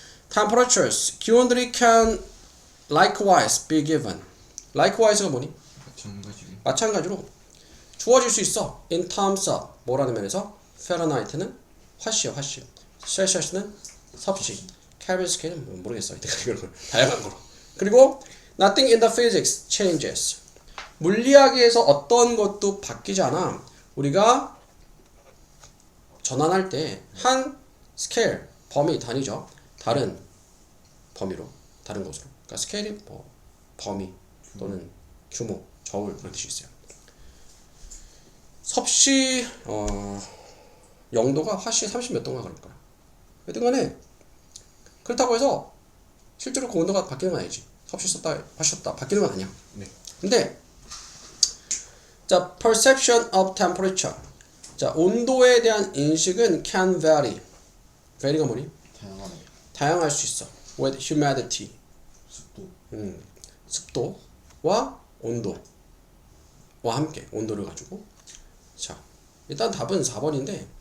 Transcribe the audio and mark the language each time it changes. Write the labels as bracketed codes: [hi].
[en] Temperatures, [ko] 기온들이 [en] can likewise be given. [ko] Likewise가 뭐니? 마찬가지로 주어질 수 있어. [en] In terms of, [ko] 뭐라는 면에서? Fahrenheit는 화씨야, 화씨. Celsius는 섭씨. Kelvin 스케일은 모르겠어. 이걸 다양한 거로. 그리고 [en] nothing in the physics changes. [ko] 물리학에서 어떤 것도 바뀌지 않아. 우리가 전환할 때 한 스케일, 범위, 단위죠. 다른 범위로, 다른 것으로. 그러니까 스케일이 뭐 범위 또는 규모, 저울 그런 뜻이 있어요. 섭씨 0도가 화씨 30몇 도인가 그럴 거야. 여튼 간에 그렇다고 해서 실제로 그 온도가 바뀌는 건 아니지. 섭씨 썼다, 화씨 썼다 바뀌는 건 아니야. 네. 근데 자, [en] perception of temperature. [ko] 자, 온도에 대한 인식은 can vary. vary가 뭐니? 다양할 수 있어. [en] with humidity. [ko] 습도와 온도와 함께 온도를 가지고. 자, 일단 답은 4번인데